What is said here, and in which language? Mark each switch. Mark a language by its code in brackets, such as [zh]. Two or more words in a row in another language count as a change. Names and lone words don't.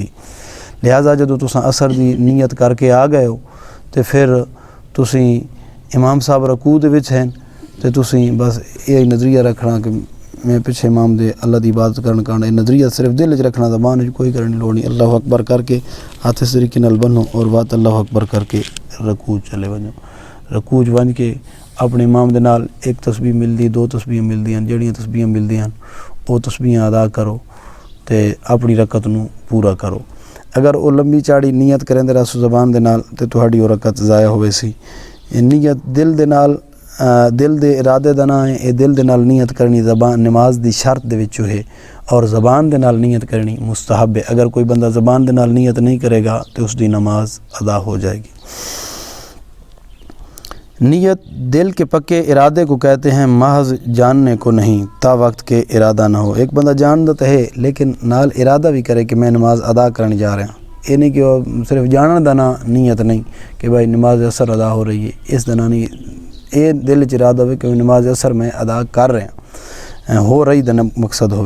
[pa] لہٰذا جدو تساں عصر دی نیت کر کے آ گئے ہو تو پھر تسی امام صاحب رکوع دے وچ ہیں تو تسی بس یہ نظریہ رکھنا کہ میں پیچھے امام دے اللہ دی عبادت کرنا یہ نظریہ صرف دل وچ رکھنا، زبان وچ کوئی کرنے لوڑ نہیں۔ اللہ اکبر کر کے ہاتھ اس طریقے نال بنو اور بات اللہ اکبر کر کے رکوع چلے ونجو، رکوع ون کے اپنے امام دے نال ایک تسبیح ملدی، دو تسبیح ملدیاں، جڑیاں تسبیحاں ملدیاں وہ تسبیحاں ادا کرو تے اپنی رکعت نو پورا کرو۔ اگر وہ لمبی چاڑی نیت کریں دے رسو زبان دے نال تے تہاڈی وہ رکعت ضائع ہوئے سی۔ نیت دل دے نال دل دے ارادے دا نہ ہے، یہ دل دے نال نیت کرنی زبان نماز دی شرط دے وچوں ہے، اور زبان دے نال نیت کرنی مستحب ہے۔ اگر کوئی بندہ زبان دے نال نیت نہیں کرے گا تو اس دی نماز ادا ہو جائے گی۔ [ur] نیت دل کے پکے ارادے کو کہتے ہیں، محض جاننے کو نہیں تا وقت کے ارادہ نہ ہو۔ ایک بندہ جانتا تو ہے لیکن نال ارادہ بھی کرے کہ میں نماز ادا کرنے جا رہا ہوں، یہ نہیں کہ وہ صرف [pa] جانن دا نہ نیت نہیں [ur] کہ بھائی نماز اثر ادا ہو رہی ہے، [pa] اس دا نہ نہیں، یہ دل چ ارادہ ہوئے [ur] کہ نماز اثر میں ادا کر رہے ہیں، [pa] ہو رہی دا مقصد ہوئے۔